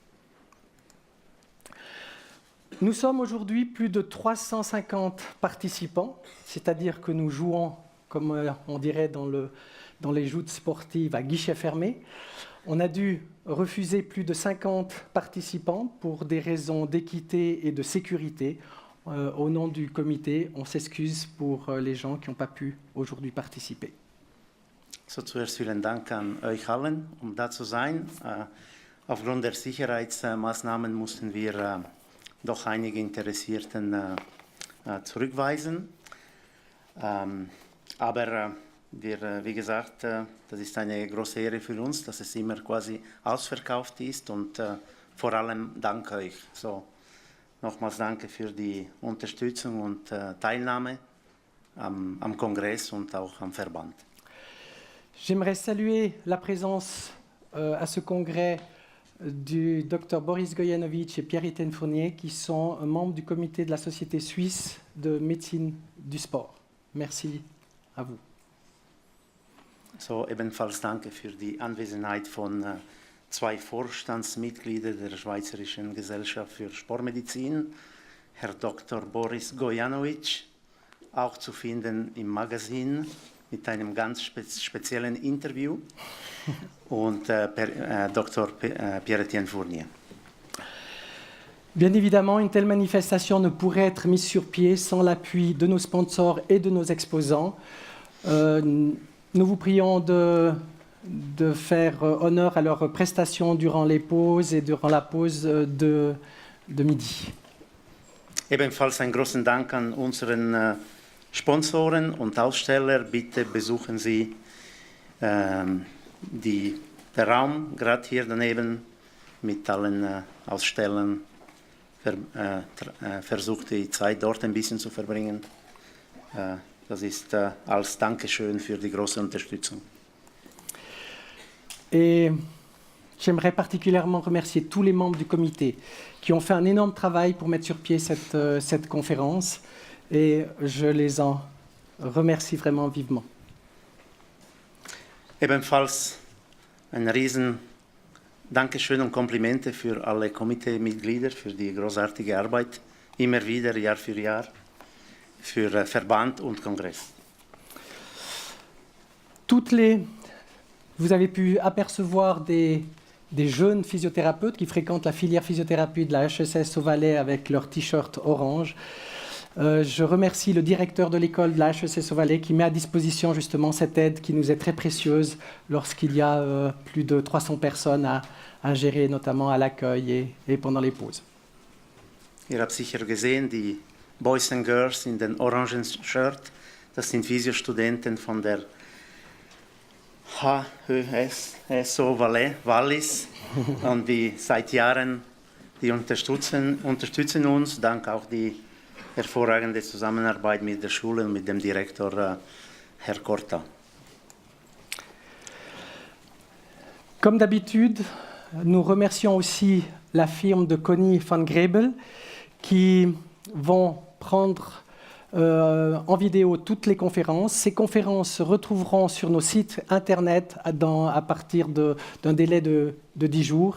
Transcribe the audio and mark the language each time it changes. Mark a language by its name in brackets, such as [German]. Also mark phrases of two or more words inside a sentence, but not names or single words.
[French] Nous sommes aujourd'hui plus de 350 participants, c'est-à-dire que nous jouons, comme on dirait dans les joutes sportives, à guichet fermé. On a dû refuser plus de 50 participants pour des raisons d'équité et de sécurité. Au nom du comité, on s'excuse pour les gens qui n'ont pas pu aujourd'hui participer. [German] So, zuerst vielen Dank an euch allen, da zu sein. Aufgrund der Sicherheitsmaßnahmen mussten wir doch einige Interessierten zurückweisen. Aber wie gesagt, das ist eine große Ehre für uns, dass es immer quasi ausverkauft ist und vor allem Dank euch. So, nochmals danke für die Unterstützung und Teilnahme am Kongress und auch am Verband. [French] J'aimerais saluer la présence à ce congrès du Dr Boris Gojanovic et Pierre-Étienne Fournier, qui sont membres du comité de la Société suisse de médecine du sport. Merci à vous. [German] So, ebenfalls danke für die Anwesenheit von zwei Vorstandsmitgliedern der Schweizerischen Gesellschaft für Sportmedizin, Herr Dr. Boris Gojanovic, auch zu finden im Magazin mit einem ganz speziellen Interview, und Dr. Pierre-Étienne Fournier. [French] Bien évidemment, une telle manifestation ne pourrait être mise sur pied sans l'appui de nos sponsors et de nos exposants. Nous vous prions de faire honneur à leurs prestations durant les pauses et durant la pause de midi. [German] Ebenfalls einen großen Dank an unseren Sponsoren und Aussteller. Bitte besuchen Sie der Raum, gerade hier daneben, mit allen Ausstellern. Versucht die Zeit dort ein bisschen zu verbringen. Das ist als Dankeschön für die große Unterstützung. [French] Et j'aimerais particulièrement remercier tous les membres du comité qui ont fait un énorme travail pour mettre sur pied cette conférence, et je les en remercie vraiment vivement. [German] Ebenfalls ein riesen Dankeschön und Komplimente für alle Komiteemitglieder für die großartige Arbeit, immer wieder, Jahr für Jahr, für Verband und Kongress. [French] Vous avez pu apercevoir des jeunes physiothérapeutes qui fréquentent la filière physiothérapie de la HESS au Valais avec leur t-shirt orange. Je remercie le directeur de l'école de la HESS au Valais qui met à disposition justement cette aide qui nous est très précieuse lorsqu'il y a plus de 300 personnes à gérer, notamment à l'accueil et pendant les pauses. [German] Ihr habt sicher gesehen, die [English] Boys and Girls [German] in den orangen Shirt, das sind Physiostudenten von der HESO Valais, Wallis, und die seit Jahren die unterstützen uns, dank auch die hervorragende Zusammenarbeit mit der Schule und mit dem Direktor Herr Korta. [French] Comme d'habitude, nous remercions aussi la firme de Conny van Grebel qui vont prendre en vidéo toutes les conférences. Ces conférences se retrouveront sur nos sites internet à partir d'un délai de 10 jours.